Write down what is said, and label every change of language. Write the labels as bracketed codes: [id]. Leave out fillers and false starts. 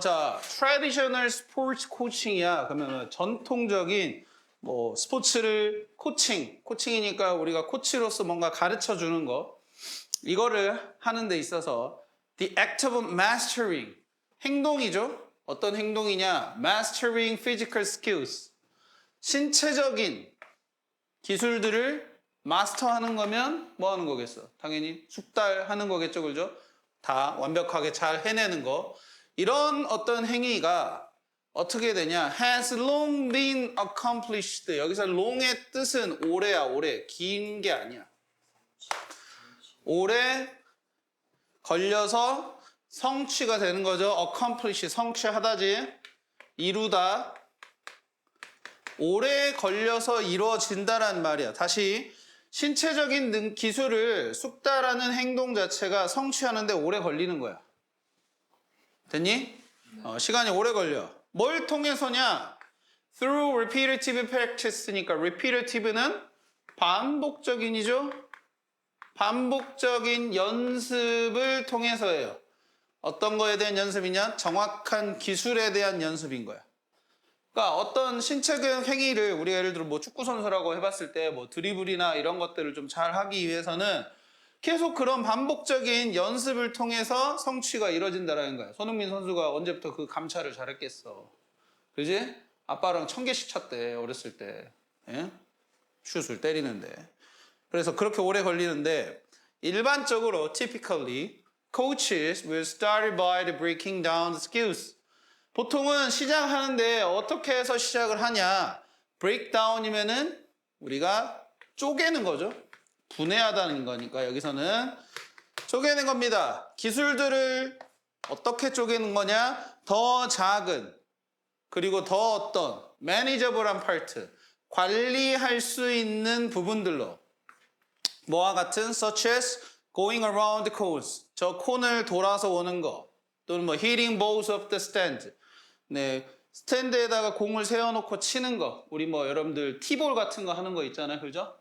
[en] 자, traditional sports coaching이야. [ko] 그러면 전통적인 뭐 스포츠를 코칭이니까 우리가 코치로서 뭔가 가르쳐 주는 거. 이거를 하는 데 있어서 [en] the act of mastering [ko] 행동이죠. 어떤 행동이냐? [en] mastering physical skills. [ko] 신체적인 기술들을 마스터하는 거면 뭐 하는 거겠어? 당연히 숙달하는 거겠죠. 그죠? 다 완벽하게 잘 해내는 거. 이런 어떤 행위가 어떻게 되냐? [en] has long been accomplished. [ko] 여기서 long의 뜻은 오래야, 오래. 긴 게 아니야. 오래 걸려서 성취가 되는 거죠. accomplish, 성취하다지. 이루다. 오래 걸려서 이루어진다란 말이야. 다시 신체적인 기술을 숙달하는 행동 자체가 성취하는데 오래 걸리는 거야. 됐니? 시간이 오래 걸려. 뭘 통해서냐? [en] Through repetitive practice니까 repetitive는 [ko] 반복적인이죠. 반복적인 연습을 통해서예요. 어떤 거에 대한 연습이냐? 정확한 기술에 대한 연습인 거야. 그러니까 어떤 신체적 행위를 우리가 예를 들어 뭐 축구 선수라고 해봤을 때 뭐 드리블이나 이런 것들을 좀 잘 하기 위해서는 계속 그런 반복적인 연습을 통해서 성취가 이루어진다는 거야. 손흥민 선수가 언제부터 그 감찰을 잘했겠어. 그지? 아빠랑 1000개씩 쳤대 어렸을 때. 예? 슛을 때리는데. 그래서 그렇게 오래 걸리는데 일반적으로 [en] typically coaches will start by breaking down the skills. [ko] 보통은 시작하는데 어떻게 해서 시작을 하냐? breakdown이면은 우리가 쪼개는 거죠. 분해하다는 거니까 여기서는 쪼개는 겁니다. 기술들을 어떻게 쪼개는 거냐? 더 작은 그리고 더 어떤 manageable한 파트 관리할 수 있는 부분들로 뭐와 같은 [en] such as going around the cones [ko] 저 콘을 돌아서 오는 거 또는 뭐 [en] hitting balls of the stand [ko] 네, 스탠드에다가 공을 세워놓고 치는 거 우리 뭐 여러분들 티볼 같은 거 하는 거 있잖아요. 그죠?